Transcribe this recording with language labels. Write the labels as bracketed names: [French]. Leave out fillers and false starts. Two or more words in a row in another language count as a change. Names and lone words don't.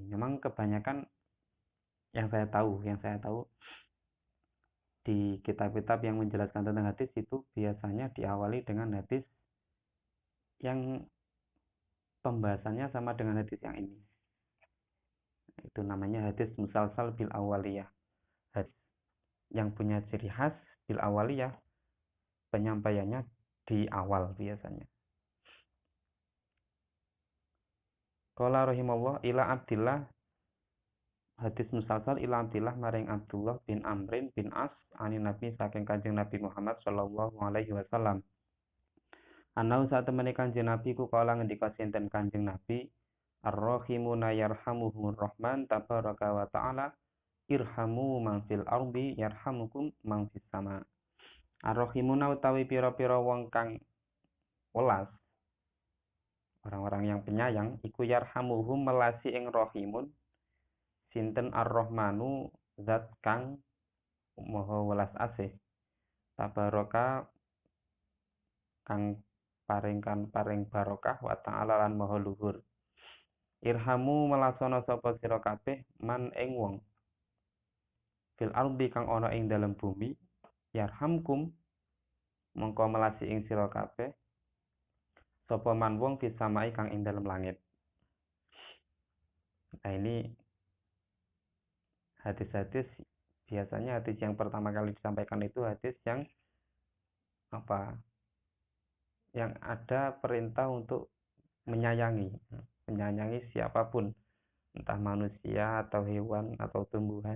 [Indonesian] Memang kebanyakan yang saya tahu di kitab-kitab yang menjelaskan tentang hadis itu biasanya diawali dengan hadis yang pembahasannya sama dengan hadis yang ini. Itu namanya hadis [Arabic] مسلسل بالأولية. [Indonesian] Hadis yang punya ciri khas [Arabic] بالأولية, [Indonesian] penyampaiannya di awal biasanya. [Arabic] قال رحمه الله إلى عبد الله, [Javanese] hadis [Arabic] مسلسل إلى عبد الله [Javanese] maring Abdullah bin Amrin bin As [Arabic] عن النبي [Javanese] saking Kanjeng Nabi Muhammad [Arabic] صلى الله عليه وسلم. [Javanese] Anau saat temene Kanjeng Nabi ku kala ngendika sinten Kanjeng Nabi, [Arabic] الراحمون يرحمهم الرحمن تبارك وتعالى ارحموا من في الأرض يرحمكم من في السماء. [Javanese] Ar-rahimuna utawi pira-pira wong kang welas. [Indonesian] orang-orang yang penyayang [Javanese] iku yarhamuhum melasi ing rahimun sinten ar-rahmanu zat kang maha welas asih tabaraka kang paring barokah [Arabic] وتعالى [Javanese] lan maha luhur. Irhamu melasana sapa sira kabeh man ing wong [Arabic] في الأرض [Javanese] kang ana ing dalem bumi yarhamkum mongko melasi ing sira kabeh sapa man wong [Arabic] في السماء [Javanese] kang ing dalem langit. [Indonesian] Nah, ini hadis-hadis, biasanya hadis yang pertama kali disampaikan itu hadis yang apa? Yang ada perintah untuk menyayangi siapapun, entah manusia atau hewan atau tumbuhan.